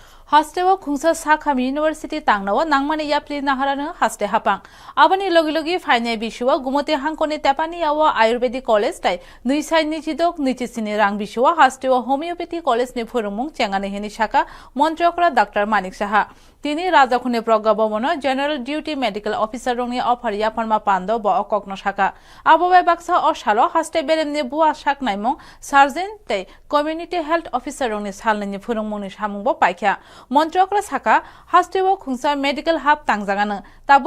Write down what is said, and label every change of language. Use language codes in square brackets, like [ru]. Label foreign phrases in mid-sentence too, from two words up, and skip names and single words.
[trp] Hosteo Kungsa Sakham University Tangnawa Nangmani Yapli Naharana Haste Hapang. Abani Logilogi Fine Bishua, Gumote Hankone Tapani Awa Ayurvedic College Tai, Nuisai Nichidok, Nichisini Rang Bishua, Hosteo Homeopathy College Nipurumung, Changane Heni Shaka, Montreokra Dr. Manik Saha. তিনি রাজাখুনে প্রজ্ঞাভবনের [en] general duty medical officer [trp] রংনি অফারিয়া ফর্মা পান্দ ব অকগ্ন শাখা আববাই বাক্সা অশালো হাস্তে বেরেমনি বুয়া শাক নাইমং সার্জন তে [en] community health officer [trp] রংনি সালনি ফুরুংমনি সামুংব পাইখা মন্ত্রকরা শাখা হাস্তেও খুংসা [en] medical hub [trp] তাংজাগানো তাবু